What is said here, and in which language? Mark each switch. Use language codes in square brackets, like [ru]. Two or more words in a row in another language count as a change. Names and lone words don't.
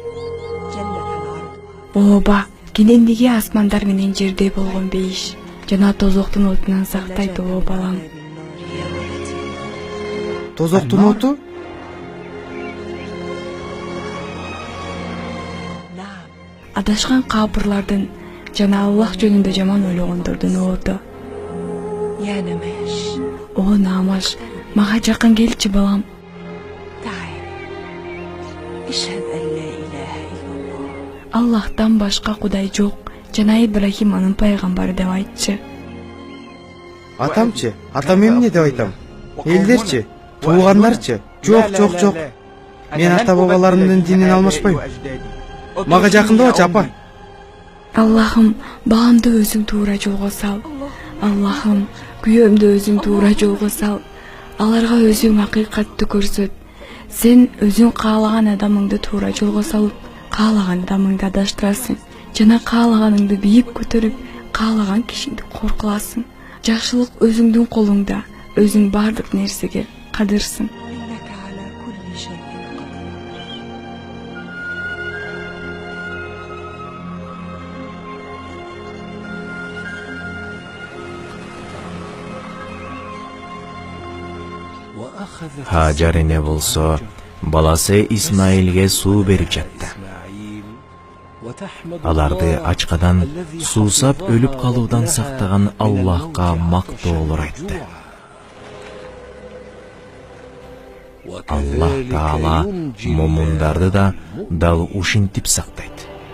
[ky] Ооба, кенендиги асмандар менен жерде болгон бейиш жана тозоктун отунан сактайт, о балам. Тозоктун оту? Адашкан капырлардын жана Аллах жөнүндө жаман ойлогондордун орду. [ar] يا نماش [ky] О Намаш, мага жакын келчи балам. [ar] تعال اشهد أن لا إله إلا الله [ky] Аллахтан башка кудай жок, жана Ибрахим анын пайгамбары деп айтчы. Атамчы, атам эмне деп айтам? Элдерчи, туугандарчы? Жок. Мен ата бабаларымдын динин алмашпайм. Мага жакындабачы апа. Аллахым, баламды өзүң туура жолго сал. Аллахым, күйөөмдү өзүң туура жолго сал. Аларга өзүң акыйкатты көрсөт. Сен өзүң каалаган адамыңды туура жолго салып, каалаган адамыңды адаштырасың. Жана каалаганыңды бийик көтөрүп, каалаган кишиңди коркуласың. Жакшылык өзүңдүн колуңда, өзүң бардык нерсеге кадырсың. [ar] إنك على كل شيء قدير [ky] Hajar эне болсо баласы Исмаилге суу берип жатты. Аларды ачкадан суусап өлүп калуудан сактаган Аллахка мактоолор айтты. Аллах Таала момундарды да дал ушинтип сактайт.